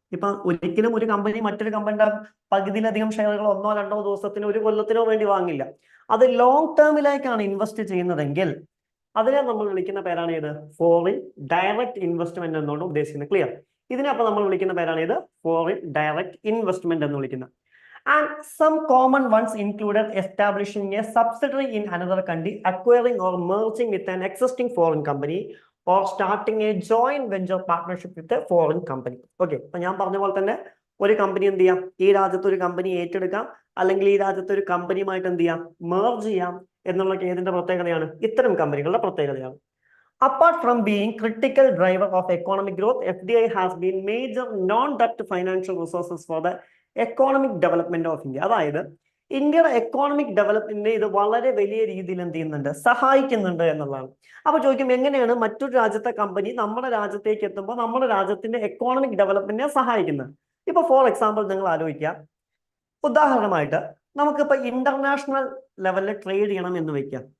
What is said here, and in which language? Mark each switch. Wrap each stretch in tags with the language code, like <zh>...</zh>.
<ml>ഇപ്പൊ ഒരിക്കലും ഒരു കമ്പനി മറ്റൊരു കമ്പനിയുടെ പകുതിയിലധികം ഷെയറുകൾ 1-2 ദിവസത്തിനോ ഒരു കൊല്ലത്തിനോ വേണ്ടി വാങ്ങില്ല. അത് ലോങ് ടേമിലേക്കാണ് ഇൻവെസ്റ്റ് ചെയ്യുന്നതെങ്കിൽ അതിനെ നമ്മൾ വിളിക്കുന്ന പേരാണ് ഏത്? ഫോറിൻ ഡയറക്റ്റ് ഇൻവെസ്റ്റ്മെന്റ് എന്നുകൊണ്ട് ഉദ്ദേശിക്കുന്നത്. ക്ലിയർ? ഇതിനെ അപ്പൊ നമ്മൾ വിളിക്കുന്ന പേരാണ് ഏത്? ഫോറിൻ ഡയറക്റ്റ് ഇൻവെസ്റ്റ്മെന്റ് എന്ന് വിളിക്കുന്നത്.</ml> <en>And some common ones included establishing a subsidiary in another country, acquiring or merging with an existing foreign company, or starting a joint venture partnership with a foreign company.</en> <ml>Okay, അപ്പൊ ഞാൻ പറഞ്ഞ പോലെ തന്നെ ഒരു company എന്ത് ചെയ്യാം, ഈ രാജ്യത്ത് ഒരു കമ്പനി ഏറ്റെടുക്കാം, അല്ലെങ്കിൽ ഈ രാജ്യത്ത് ഒരു കമ്പനിയുമായിട്ട് എന്ത് ചെയ്യാം, മെർജ് ചെയ്യാം എന്നുള്ളത് ഏതിന്റെ പ്രത്യേകതയാണ്? ഇത്തരം കമ്പനികളുടെ പ്രത്യേകതയാണ്.</ml> <en>Apart from being critical driver of economic growth, FDI has been major non-debt financial resources for the economic development of India.</en> <ml>അതായത് ഇന്ത്യയുടെ എക്കോണമിക് ഡെവലപ്മെന്റിനെ ഇത് വളരെ വലിയ രീതിയിൽ എന്ത് ചെയ്യുന്നുണ്ട്, സഹായിക്കുന്നുണ്ട് എന്നുള്ളതാണ്. അപ്പൊ ചോദിക്കും, എങ്ങനെയാണ് മറ്റൊരു രാജ്യത്തെ കമ്പനി നമ്മുടെ രാജ്യത്തേക്ക് എത്തുമ്പോൾ നമ്മുടെ രാജ്യത്തിന്റെ എക്കോണമിക് ഡെവലപ്മെന്റിനെ സഹായിക്കുന്നത്? ഇപ്പൊ ഫോർ എക്സാമ്പിൾ നിങ്ങൾ ആലോചിക്കുക, ഉദാഹരണമായിട്ട് നമുക്കിപ്പോ ഇന്റർനാഷണൽ ലെവലിൽ ട്രേഡ് ചെയ്യണം എന്ന് വെക്കാം.</ml>